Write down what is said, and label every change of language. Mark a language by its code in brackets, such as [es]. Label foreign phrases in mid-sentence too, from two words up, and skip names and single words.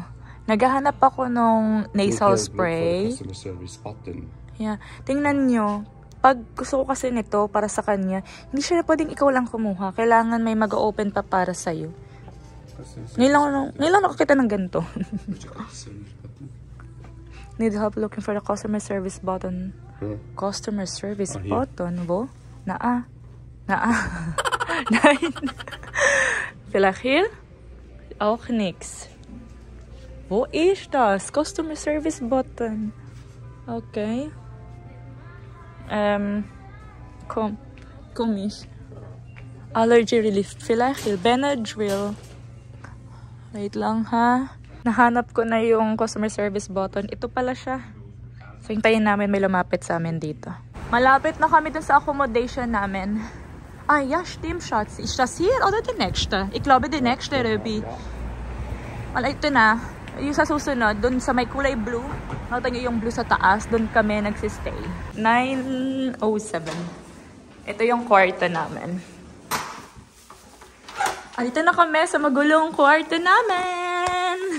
[tl] Naghahanap ako nung nasal spray. Yeah. Tingnan nyo. Pag gusto ko kasi nito para sa kanya, hindi siya pwedeng ikaw lang kumuha. Kailangan may mag-open pa para sa'yo. Ngayon lang nakakita ng ganito. [en] Need help looking for the customer service button. Customer service button, [ceb] bo? Naa. [de] Nein. Vielleicht hier? Auch nix. Wo ist das? [en] Customer service button. Okay. Kumis. Allergy relief. Filahil. Benadryl. [tl] Wait lang ha. Nahanap ko na yung [en] customer service button. [tl] Ito pala siya. So, hintayin namin may lumapit sa amin dito. Malapit na kami dun sa accommodation namin. Ay, [de] ja, stimmt, Schatz. Ist das hier oder die nächste? Ich glaube, die nächste, Ruby. [tl] Wala, ito na. Yung sa susunod, dun sa may kulay blue. Nakita nyo yung blue sa taas. Dun kami nagsistay. 9:07. Ito yung kwarto namin. Dito na kami sa magulong kwarto namin.